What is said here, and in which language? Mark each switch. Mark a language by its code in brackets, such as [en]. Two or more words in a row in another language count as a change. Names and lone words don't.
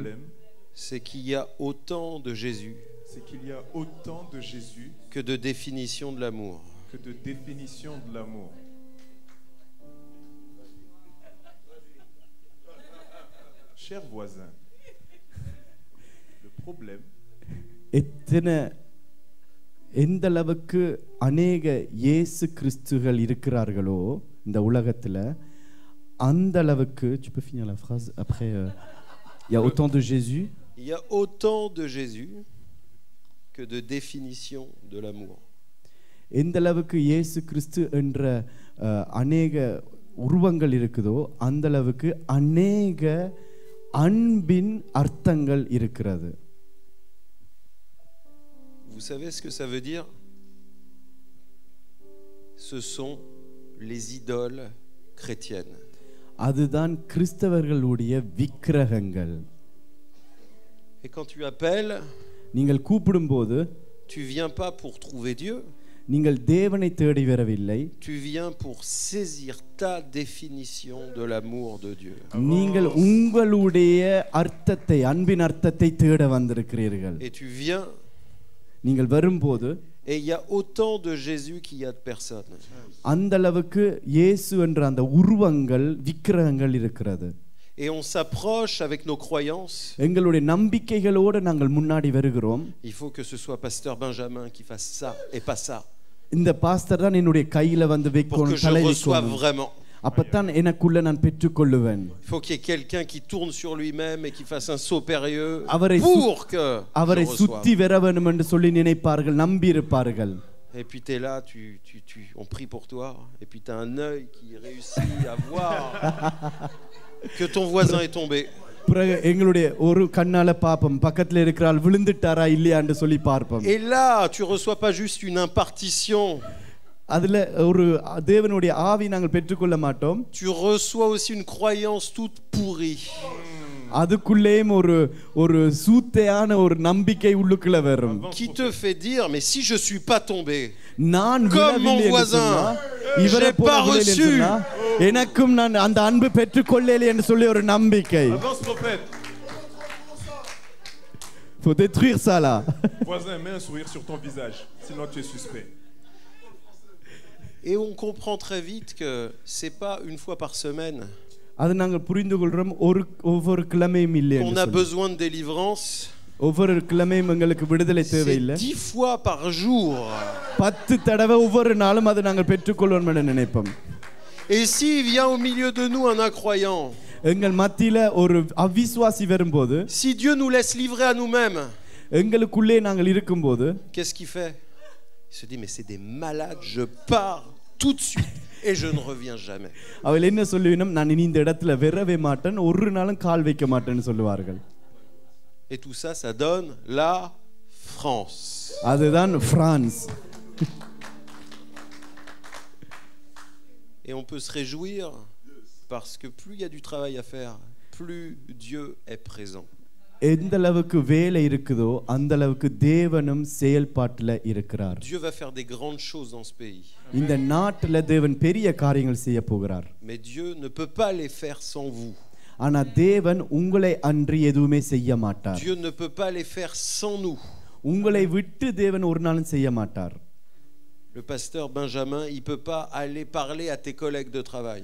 [fr] c'est qu'il y a autant de Jésus C'est qu'il y a autant de Jésus que de définition de l'amour. que de définition de l'amour. Chers voisins, le problème, [ta] எந்த அளவுக்கு அநேக இயேசு கிறிஸ்துகள் இருக்கிறார்களோ இந்த உலகத்துல, அந்த அளவுக்கு [fr] tu peux finir la phrase après il y a autant de Jésus. Il y a autant de Jésus que de définition de l'amour. [ta] எந்த அளவுக்கு இயேசு கிறிஸ்து என்ற அநேக உருவங்கள் இருக்குதோ அந்த அளவுக்கு அநேக அன்பின் அர்த்தங்கள் இருக்கிறது. [fr] Vous savez ce que ça veut dire? Ce sont les idoles chrétiennes. [ta] அதுதான் கிறிஸ்தவர்களுடைய விக்கிரகங்கள். [fr] Et quand tu appelles, [ta] நீங்கள் கூப்பிடும்போது [fr] tu viens pas pour trouver Dieu. [ta] நீங்கள் தேவனை தேடி வரவில்லை. [fr] Tu viens pour saisir ta définition de l'amour de Dieu. [ta] நீங்கள் உங்களுடைய அர்த்தத்தை, அன்பின் அர்த்தத்தை தேட வந்திருக்கிறீர்கள். [fr] Et tu viens, [ta] நீங்கள் வரும்போது [fr] et il y a autant de Jésus qu'il y a de personnes. [ta] அந்த அளவுக்கு இயேசு என்ற அந்த உருவங்கள், விக்கிரகங்கள் இருக்கிறது. [fr] Et on s'approche avec nos croyances. [ta] எங்களுடைய நம்பிக்கைகளோடு நாங்கள் முன்னாடி வருகிறோம். [fr] Il faut que ce soit pasteur Benjamin qui fasse ça et pas ça. [ta] இந்த பாஸ்டர் தான் என்னுடைய கையில வந்து [fr] Pour que [ta] வைக்கணும், [fr] je [ta] தலை [fr] reçoive [ta] வைக்கணும். [fr] vraiment. [ta] அப்பதான் எனக்குள்ள நான் பெற்றுக்கொள்ளுவேன். [fr] Il faut qu'il y ait quelqu'un qui tourne sur lui-même et qui fasse un saut périlleux [ta] அவரை [fr] pour que [ta] அவரை [fr] je [ta] சுத்தி [fr] reçoive. [ta] வர வேண்டும் என்று சொல்லி நினைப்பார்கள், நம்பி இருப்பார்கள். [fr] Et puis tu es là, on prie pour toi, et puis tu as un œil qui réussit à voir que ton voisin est tombé. [ta] பிறகு எங்களுடைய ஒரு கண்ணால பாப்போம், பக்கத்துல இருக்கிறாள் விழுந்துட்டாரா இல்லையான்னு சொல்லி பார்ப்போம். [fr] Et là, tu reçois pas juste une impartition. [ta] அதுல ஒரு தேவனுடைய ஆவி நாங்கள் பெற்றுக்கொள்ள மாட்டோம். [fr] Tu reçois aussi une croyance toute pourrie. [ta] அதுக்குள்ளேயும் ஒரு சூத்தையான ஒரு நம்பிக்கை உள்ளுக்குள்ள வரும். [fr] Qui te fait dire, mais si je suis pas tombé, [ta] நான் [fr] comme mon [ta] விழவில்லை என்று [fr] voisin, [ta] சொன்னா, இவரை [fr] j'ai [ta] போல [fr] pas [ta] விழவில்லை என்று [fr] reçu. [ta] சொன்னா, எனக்கும் நான் அந்த அன்பு பெற்றுக்கொள்ளலை என்று சொல்லி ஒரு நம்பிக்கை. [fr] avance, prophète. Faut détruire ça là. Voisin, mets un sourire sur ton visage, sinon tu es suspect. Et on comprend très vite que c'est pas une fois par semaine [ta] அது நாங்கள் புரிந்து கொள்றோம், ஒவ்வொரு கிழமையும் இல்லை [fr] qu'on [ta] என்று [fr] a [ta] சொல்லி. [fr] besoin de délivrance. [ta] ஒவ்வொரு கிழமையும் எங்களுக்கு விடுதலை [fr] C'est [ta] தேவையில்லை. [fr] 10 fois par jour. [ta] 10 தடவை ஒவ்வொரு நாளும் அதை நாங்கள் பெற்றுக்கொள்வோம் என்று நினைப்போம். [fr] Et s'il vient au milieu de nous un incroyant, [ta] எங்கள் மத்தியில ஒரு அவிசுவாசி வரும்போது, [fr] si Dieu nous laisse livrer à nous-mêmes, [ta] எங்களுக்குள்ளே நாங்கள் இருக்கும்போது [fr] qu'est-ce qu'il fait? Il se dit mais c'est des malades, je pars tout de suite et je ne reviens jamais. [ta] அவள் என்ன சொல்லுவினும், நான் இனி இந்த இடத்துல வரவே மாட்டேன், ஒரு நாளும் கால் வைக்க மாட்டேன்னு சொல்லுவார்கள். [fr] Et tout ça, ça donne la France. [ta] அதுதான் பிரான்ஸ். [fr] Et on peut se réjouir parce que plus il y a du travail à faire, plus Dieu est présent. [ta] எந்த அளவுக்கு வேலை இருக்குதோ அந்த அளவுக்கு தேவனும் செயல்பாட்டில் இருக்கிறார். [fr] Dieu va faire des grandes choses dans ce pays. [ta] இந்த நாட்டில் தேவன் பெரிய காரியங்கள் செய்ய போகிறார். [fr] Mais Dieu ne peut pas les faire sans vous. [ta] ஆனா தேவன் உங்களை அன்றி எதுவுமே செய்ய மாட்டார். [fr] Dieu ne peut pas les faire sans nous. [ta] உங்களை விட்டு தேவன் ஒரு நாளும் செய்ய மாட்டார். [fr] Le pasteur Benjamin, il peut pas aller parler à tes collègues de travail.